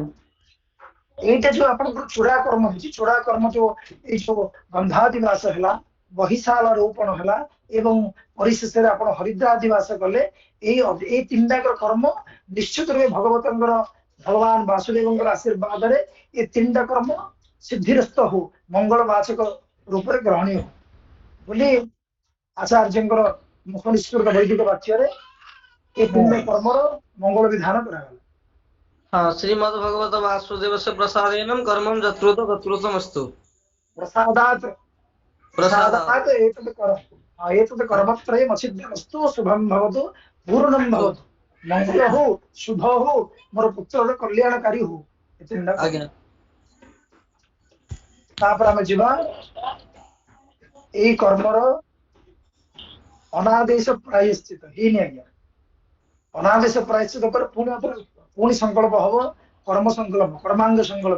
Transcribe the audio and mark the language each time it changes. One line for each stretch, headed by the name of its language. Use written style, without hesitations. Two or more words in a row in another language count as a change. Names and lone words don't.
Odia: ଏଇଟା ଯୋଉ ଆପଣଙ୍କର ଚୂଡା କର୍ମ ହେଇଛି, ଚୂଡା କର୍ମ ଯୋଉ ଏଇ ସବୁ ଗନ୍ଧାଦିବାସ ହେଲା, ବହିଶାଳ ରୋପଣ ହେଲା ଏବଂ ପରିଶେଷରେ ଆପଣ ହରିଦ୍ରାଦିବାସ କଲେ, ଏଇ ତିନିଟାଙ୍କର କର୍ମ ନିଶ୍ଚିତ ରୂପେ ଭଗବତଙ୍କର ଭଗବାନ ବାସୁଦେବଙ୍କର ଆଶୀର୍ବାଦରେ ଏ ତିନିଟା କର୍ମ ସିଦ୍ଧିରସ୍ତ ହଉ, ମଙ୍ଗଳବାଚକ ରୂପରେ ଗ୍ରହଣୀୟ ହଉ ବୋଲି ଆଚାର୍ଯ୍ୟଙ୍କର ମୁଖ ନିଃସୃତ ବୈଦିକ ବାକ୍ୟରେ ଏ ତିନିଟା କର୍ମର ମଙ୍ଗଳ ବିଧାନ କରାଗଲା।
Sanskrit: हाँ श्रीमद् भगवत वासुदेवस्य प्रसादेन कर्मं यत्कृत तत्कृतमस्तु। प्रसादात् प्रसादात् प्रसादात् एतत् कर्मत्रयम् असिद्ध्यमस्तु, शुभं भवतु, पूर्णं भवतु,
Hindi: मंगल हो, शुभ हो,
Odia: ମୋର ପୁତ୍ରର କଲ୍ୟାଣକାରୀ ହୋ। ଏ ତିନିଟା କର୍ମ। ଆଜ୍ଞା ତାପରେ ଆମେ ଯିବା ଏଇ କର୍ମର ଅନାଦେଶ ପ୍ରାୟଶ୍ଚିତ ହେଇନି ଆଜ୍ଞା। ଅନାଦେଶ ପ୍ରାୟଶ୍ଚିତ ପରେ ପୁଣି ସଂକଳ୍ପ ହବ, କର୍ମ ସଂକଳ୍ପ, କର୍ମାଙ୍ଗ ସଂକଳ୍ପ।